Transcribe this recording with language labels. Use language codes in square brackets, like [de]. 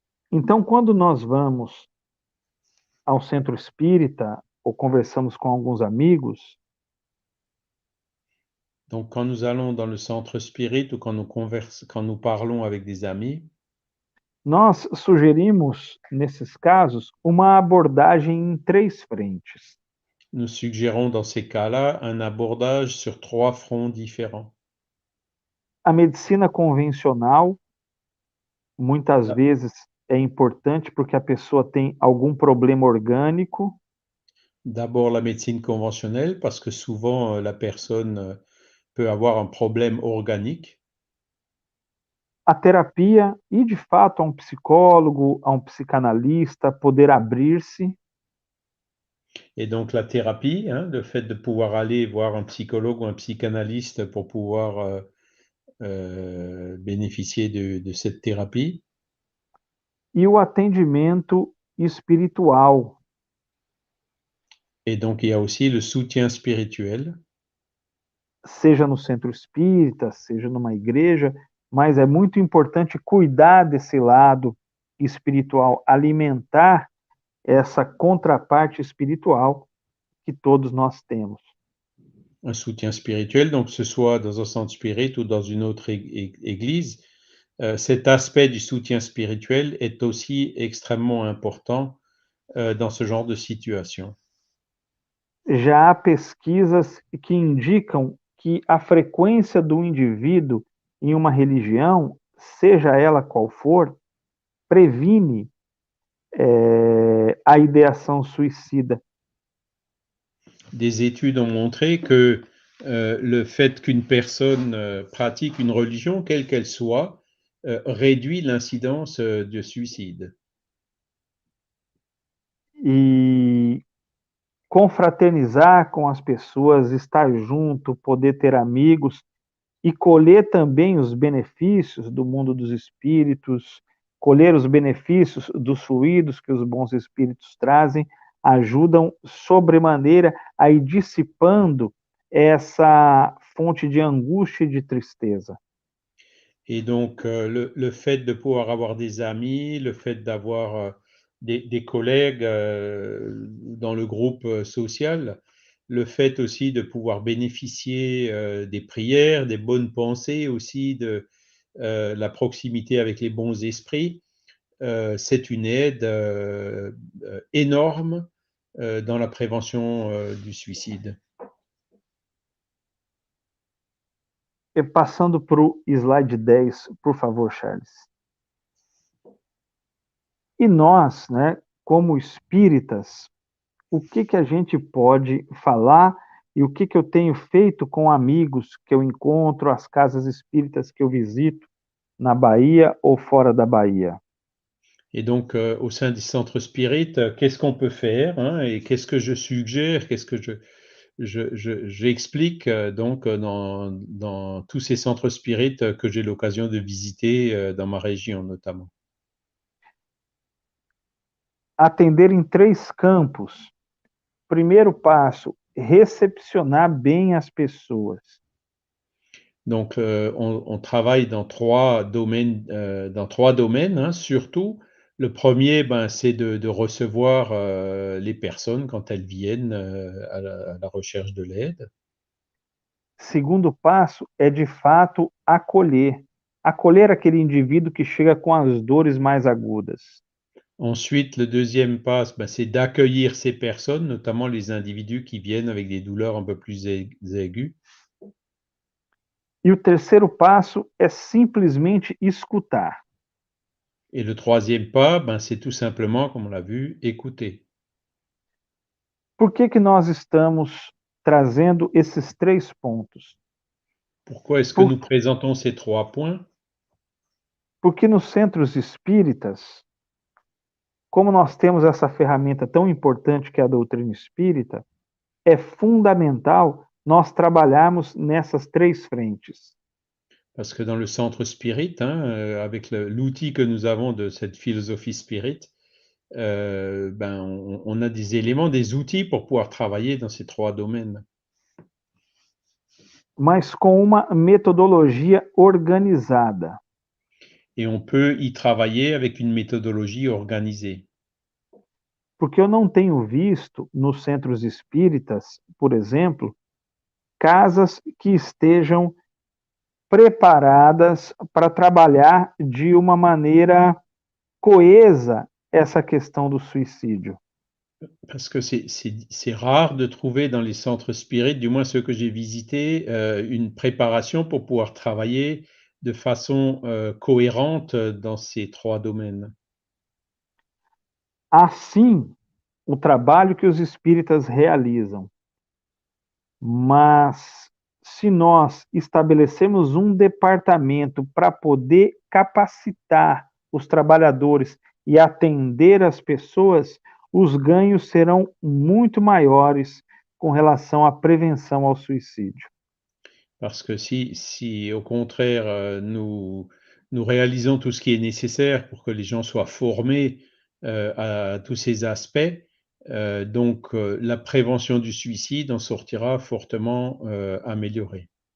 [pt] Então, quando nós vamos ao centro espírita ou conversamos com alguns amigos, [fr] donc quand nous allons dans le centre spirit ou quand nous parlons avec des amis, [pt] nós sugerimos, nesses casos, uma abordagem em 3 frentes. [fr] nous suggérons dans ces cas-là un abordage sur trois fronts différents. [pt] A medicina convencional, muitas vezes, é importante porque a pessoa tem algum problema orgânico. [fr] D'abord la médecine conventionnelle, parce que souvent la personne peut avoir un problème organique. [pt] A terapia e, de fato, a um psicólogo, a um psicanalista, poder abrir-se. [fr] Et donc la thérapie, hein, le fait de pouvoir aller voir un psychologue ou un psychanalyste pour pouvoir bénéficier de cette thérapie. [pt] E o atendimento espiritual. [fr] Et donc il y a aussi le soutien spirituel. [pt] Seja no centro espírita, seja numa igreja, mas é muito importante cuidar desse lado espiritual, alimentar essa contraparte espiritual que todos nós temos. [fr] Un soutien spirituel, donc que ce soit dans un centre spirit ou dans une autre église, cet aspect du soutien spirituel est aussi extrêmement important dans ce genre de situation. [pt] Já há pesquisas que indicam que a frequência do indivíduo em uma religião, seja ela qual for, previne a ideação suicida. [fr] Des études ont montré que le fait qu'une personne pratique une religion, quelle qu'elle soit, réduit l'incidence de suicide. [pt] E confraternizar com as pessoas, estar junto, poder ter amigos e colher também os benefícios do mundo dos espíritos, colher os benefícios dos fluidos que os bons espíritos trazem, ajudam sobremaneira a ir dissipando essa fonte de angústia e de tristeza. [fr] Et donc, le fait de pouvoir avoir des amis, le fait d'avoir des collègues dans le groupe social, le fait aussi de pouvoir bénéficier des prières, des bonnes pensées aussi, de la proximité avec les bons esprits, c'est une aide énorme dans la prévention du suicide. [pt] E passando para o slide 10, por favor, Charles. E nós, né, como espíritas, o que a gente pode falar e o que eu tenho feito com amigos que eu encontro, as casas espíritas que eu visito na Bahia ou fora da Bahia? [fr] Et donc, au sein des centres spirites, qu'est-ce qu'on peut faire, hein, et qu'est-ce que je suggère, qu'est-ce que j'explique donc dans tous ces centres spirites que j'ai l'occasion de visiter dans ma région notamment. [pt] Atender em 3 campos. Primeiro passo, recepcionar bem as pessoas. [fr] Donc, on travaille dans 3 domaines, hein, surtout. Le premier, ben, c'est de recevoir les personnes quand elles viennent à la recherche de l'aide. [pt] Segundo passo é, de fato, acolher. Acolher aquele indivíduo que chega com as dores mais agudas. [fr] Ensuite, le deuxième pas, ben, c'est d'accueillir ces personnes, notamment les individus qui viennent avec des douleurs un peu plus aiguës. [pt] E o terceiro passo é simplesmente escutar. [fr] Et le troisième pas, ben, c'est tout simplement, comme on l'a vu, écouter. [pt] Por que nós estamos trazendo esses 3 pontos? [fr] Pourquoi est-ce que nous présentons ces 3 points? [pt] Porque nos centros espíritas, como nós temos essa ferramenta tão importante que é a doutrina espírita, é fundamental nós trabalharmos nessas 3 frentes. [fr] Parce que dans le centre spirit, hein, avec l'outil que nous avons de cette philosophie spirit, ben, on a des éléments, des outils pour pouvoir travailler dans ces 3 domaines. [pt] Mas com uma metodologia organizada. [fr] Et on peut y travailler avec une méthodologie organisée. [pt] Porque eu não tenho visto nos centros espíritas, por exemplo, casas que estejam preparadas para trabalhar de uma maneira coesa essa questão do suicídio. [fr] Parce que c'est rare de trouver dans les centres spirites, du moins ceux que j'ai visités, une préparation pour pouvoir travailler de façon cohérente dans ces 3 domaines. [pt] Assim, o trabalho que os espíritas realizam. Mas se nós estabelecemos um departamento para poder capacitar os trabalhadores e atender as pessoas, os ganhos serão muito maiores com relação à prevenção ao suicídio. [fr] Parce que si au contraire, nous réalisons tout ce qui est nécessaire pour que les gens soient formés à tous ces aspects, donc la prévention du suicide en sortira fortement améliorée.